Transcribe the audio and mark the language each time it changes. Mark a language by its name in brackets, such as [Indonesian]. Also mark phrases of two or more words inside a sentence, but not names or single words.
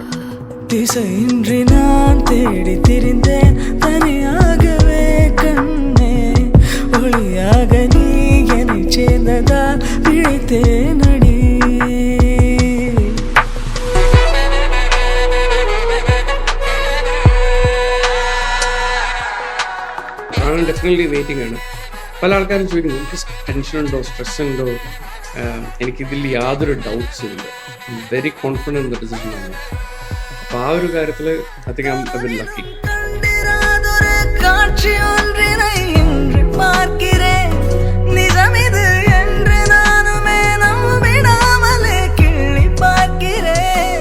[Tamil] திசையின்றி நான் தேடி திரிந்தேன் தனியாகவே கண்ணே, ஒளியாக நீ என்னை சேர்ந்ததால் பிழைத்தேன் அடி. [English] definitely waiting ആണ്. [Malayalam] പല ആൾക്കാരും ചോദിക്കുന്നു എനിക്ക് ടെൻഷൻ ഉണ്ടോ, സ്ട്രെസ് ഉണ്ടോ. എനിക്കിതിൽ യാതൊരു ഡൗട്ട്സും ഇല്ല. [English] very confident in the decision [Malayalam] ആണ്. അപ്പോൾ ആ ഒരു കാര്യത്തിൽ [English] I think I been lucky. [Tamil] காட்சி ஒன்றினை இன்று பார்க்கிறேன், நிஜமிது என்று நானுமே நம்பிடாமலே கிள்ளி பார்க்கிறேன்.